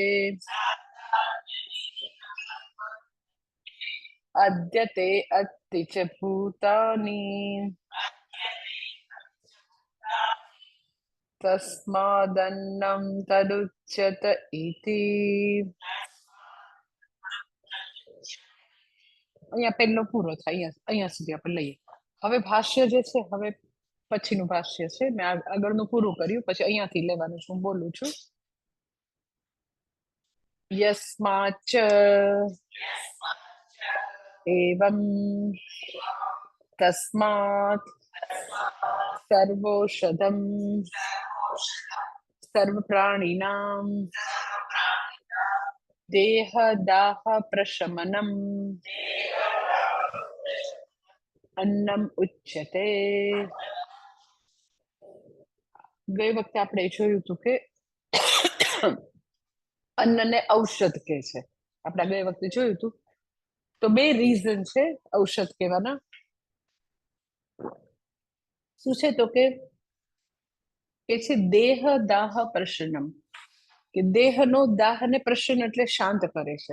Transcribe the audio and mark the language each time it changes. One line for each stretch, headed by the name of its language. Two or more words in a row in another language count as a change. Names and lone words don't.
Sanskrit: अद्यते अत्ति च भूतानि तस्मादन्नं तदुच्यत इति।
Gujarati: અહીંયા પહેલો પૂરો થાય, અહીંયા સુધી આપણે લઈએ. હવે ભાષ્ય જે છે, હવે પછીનું ભાષ્ય છે. મેં આગળનું પૂરું કર્યું, પછી અહીંયાથી લેવાનું છું. હું બોલું છું.
Sanskrit: યસ્માચ્ચ एवं तस्मात् सर्वौषधं सर्वप्राणिनां देहदाह प्रशमनम् अन्नम् उच्यते।
Gujarati: ગઈ વખતે આપણે જોયું હતું કે અન્નને ઔષધ કહે છે. આપણે ગઈ વખતે જોયું હતું. તો બે રીઝન છે ઔષધ કહેવાના. શું છે તો કે છે
Sanskrit: દેહ દાહ પ્રશનમ,
Gujarati: કે દેહનો દાહ ને પ્રસન્ન એટલે શાંત કરે છે.